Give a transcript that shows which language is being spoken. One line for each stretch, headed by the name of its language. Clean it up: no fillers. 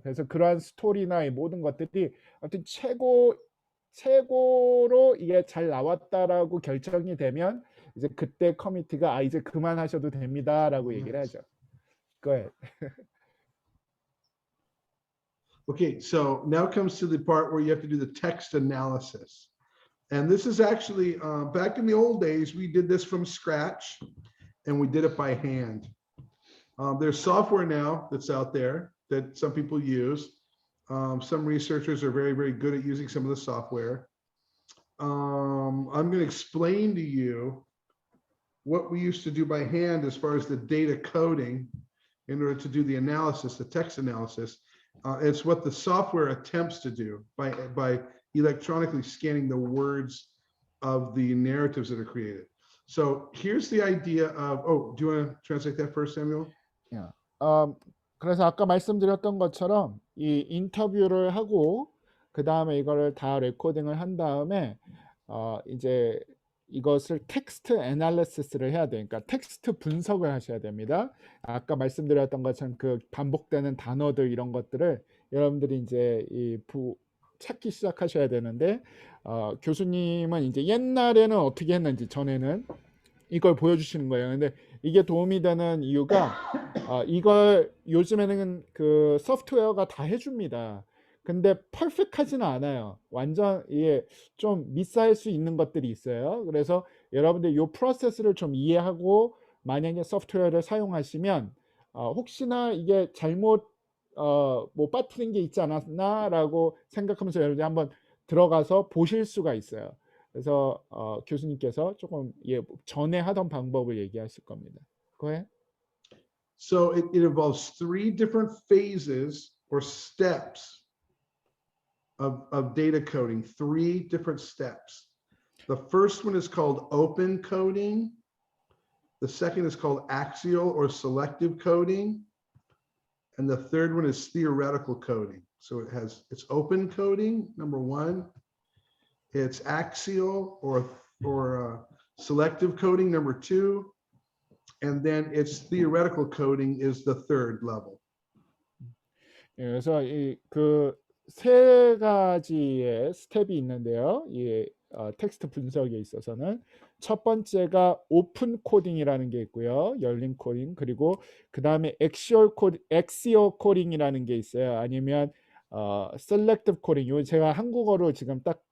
Korean: 그래서 그러한 스토리나 이 모든 것들이 아무튼 최고로 이게 잘 나왔다라고 결정이 되면 이제 그때 커미티가 이제 그만하셔도 됩니다라고 얘기를 하죠.
English: Go ahead. Okay, so now comes to the part where you have to do the text analysis. And this is actually, back in the old days, we did this from scratch and we did it by hand. There's software now that's out there that some people use. Some researchers are very, very good at using some of the software. I'm going to explain to you what we used to do by hand as far as the data coding in order to do the analysis, the text analysis. It's what the software attempts to do by electronically scanning the words of the narratives that are created. So here's the idea of, do you want to translate that first, Samuel? Yeah.
Korean: 그래서 아까 말씀드렸던 것처럼 이 인터뷰를 하고 그 다음에 이거를 다 레코딩을 한 다음에 이제 이것을 텍스트 애널리시스를 해야 돼요. 그러니까 텍스트 분석을 하셔야 됩니다. 아까 말씀드렸던 것처럼 그 반복되는 단어들 이런 것들을 여러분들이 이제 찾기 시작하셔야 되는데, 교수님은 이제 옛날에는 어떻게 했는지 전에는 이걸 보여주시는 거예요. 근데 이게 도움이 되는 이유가 이걸 요즘에는 그 소프트웨어가 다 해줍니다. 근데 퍼펙트하지는 않아요. 완전 이게 좀 미스할 수 있는 것들이 있어요. 그래서 여러분들 이 프로세스를 좀 이해하고 만약에 소프트웨어를 사용하시면 혹시나 이게 잘못 뭐 빠뜨린 게 있지 않았나라고 생각하면서 여러분들 한번 들어가서 보실 수가 있어요. 그래서 교수님께서 조금 전에 하던 방법을 얘기하실 겁니다.
English: Go ahead. So it involves 3 different phases or steps of data coding, 3 different steps. The first one is called open coding. The second is called axial or selective coding. And the third one is theoretical coding. So it's open coding, number 1. It's axial or selective coding, number 2. And then it's theoretical coding is the third level.
Korean: 그래서 그 세 가지의 스텝이 있는데요. 이 텍스트 분석에 있어서는 첫 번째가 오픈 코딩이라는 게 있고요. 열린 코딩. 그리고 그 다음에 엑시오 코딩이라는 게 있어요. 아니면 셀렉티브 코딩. 요 제가 한국어로 지금 딱